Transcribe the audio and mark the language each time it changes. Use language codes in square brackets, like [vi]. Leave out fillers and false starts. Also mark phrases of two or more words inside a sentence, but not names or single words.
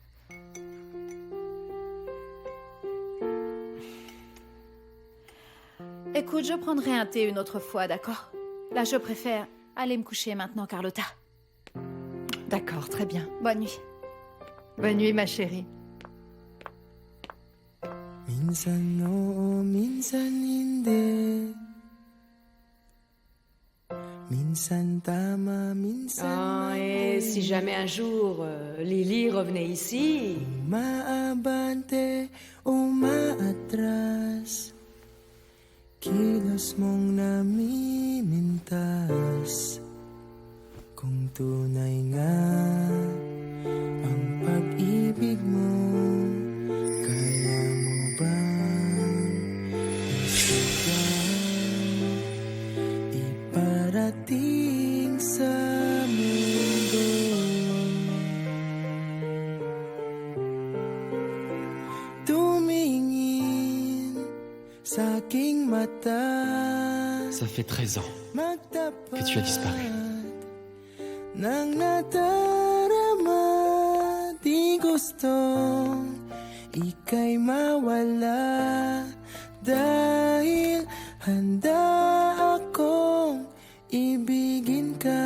[fr] Écoute, je prendrai un thé une autre fois, d'accord? Là, je préfère aller me coucher maintenant, Carlotta. D'accord, très bien. Bonne nuit. Bonne nuit, ma chérie. [tl] Minsan oo, minsan hindi. Minsan tama, minsan [fr] et si jamais un jour Lily revenait ici... [tl] Umaabante, umaatras. Kilos mong namimintas. Kung tunay nga ang pag-ibig mo, kaya mo bang iparating sa mundo? Tumingin sa aking mata. [fr] Ça fait 13 ans que tu as disparu. [tl] Nang nadarama, di gustong ika'y mawala. Dahil handa akong ibigin ka.